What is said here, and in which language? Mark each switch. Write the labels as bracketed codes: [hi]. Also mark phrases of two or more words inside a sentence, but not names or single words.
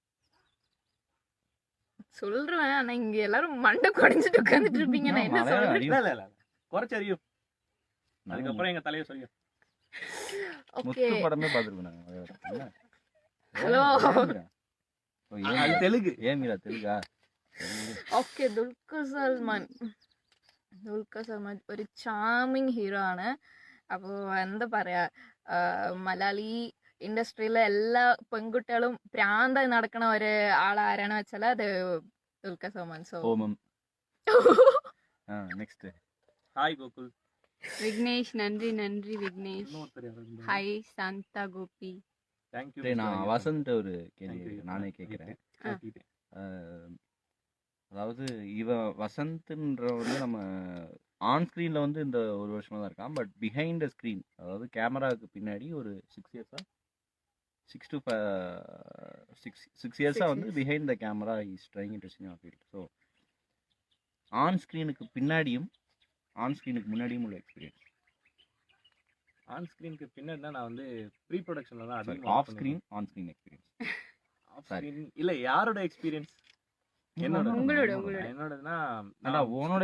[ta] சொல்றேன், ஆனா இங்க எல்லாரும் மண்டை குடைஞ்சிட்டு உட்கார்ந்துட்டு இருப்பீங்க. நான் என்ன மலையாளம் சொல்றேன்? அறிவு. இல்ல குறைச்சு அறியும். அதுக்கப்புறம் எங்க தலையை சொல்லியும். ஓகே, முத்து படமே பார்த்துருக்கோம் நாங்கள் மலையாளத்தில். ஹலோ. அது தெலுங்கு. [te] ఏమిరా తెలుగా? [ml] ഓക്കെ, ദുൽഖർ സൽമാൻ ഒരു ചാമിങ് ഹീറോ ആണ്. അപ്പോൾ എന്താ പറയാ, മലയാളി ഇൻഡസ്ട്രിയിലെ എല്ലാ പെൺകുട്ടികളും പ്രാന്തായി നടക്കണ ഒരു ആളാരാണ് വെച്ചാൽ അത് ദുൽഖർ സൽമാൻ. സോ [ta] ஓமம். நெக்ஸ்ட் ஹாய் கோகுல். விக்னேஷ், நன்றி நன்றி விக்னேஷ். இன்னொருத்தர் யாராவது ஹாய் சாந்தா கோபி. தேங்க்யூ. நான் வசந்த் ஒரு கேள்வி நானே கேட்குறேன். அதாவது வசந்த்ன்ற வந்து நம்ம [en] on screenil [ta] வந்து இந்த ஒரு வருஷமாக தான் இருக்கான். [en] but behind the screen, [ta] அதாவது கேமராவுக்கு பின்னாடி ஒரு 6 இயர்ஸாக 6 இயர்ஸாக வந்து [en] behind the camera is trying interesting of field. [ta] ஸோ [en] on screenukku [ta] பின்னாடியும் [en] on screenukku [ta] முன்னாடியும் உள்ள எக்ஸ்பீரியன்ஸ். [en] on screenukku [ta] பின்னாடி தான் நான் வந்து [en] pre productionla [ta] தான் அதிகமா [en] off screen on screen experience. off screen [ta] இல்ல, யாரோட எக்ஸ்பீரியன்ஸ்? என்னோடதுன்னா உன்னோட